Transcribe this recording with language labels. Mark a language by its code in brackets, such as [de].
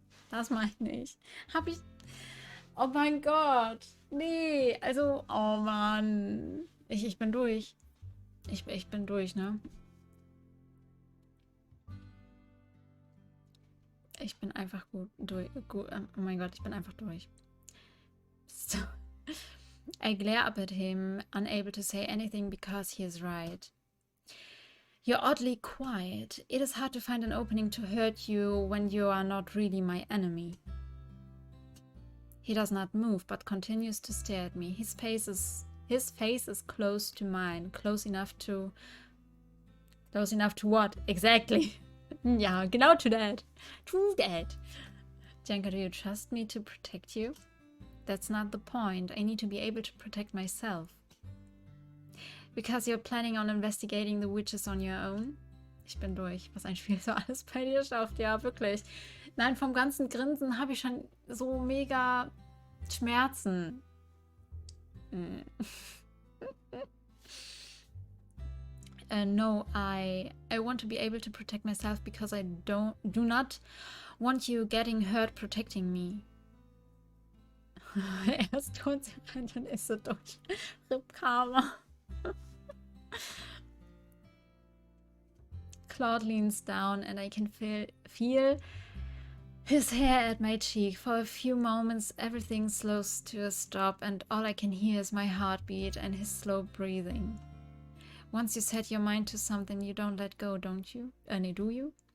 [de] Das meine ich. Habe ich... Oh mein Gott. Nee, also... Oh Mann. Ich bin durch. Ich bin durch, ne? Ich bin einfach durch. Oh mein Gott, ich bin einfach durch. So. [en] I glare up at him, unable to say anything because he is right. You're oddly quiet. It is hard to find an opening to hurt you when you are not really my enemy. He does not move, but continues to stare at me. His face is close to mine. Close enough to what? Exactly. [de] Ja, genau [en] to that. To that. Jenka, do you trust me to protect you? That's not the point. I need to be able to protect myself. Because you're planning on investigating the witches on your own? [de] Ich bin durch. Was ein Spiel so alles bei dir schafft. Ja, wirklich. Nein, vom ganzen Grinsen habe ich schon so mega Schmerzen. [en] No, I want to be able to protect myself because I do not want you getting hurt protecting me. [de] Erst holt sie rein, dann ist sie durch. [en] Rip Karma. Claude leans down and I can feel his hair at my cheek. For a few moments, everything slows to a stop, and all I can hear is my heartbeat and his slow breathing. Once you set your mind to something, you don't let go, don't you? Do you?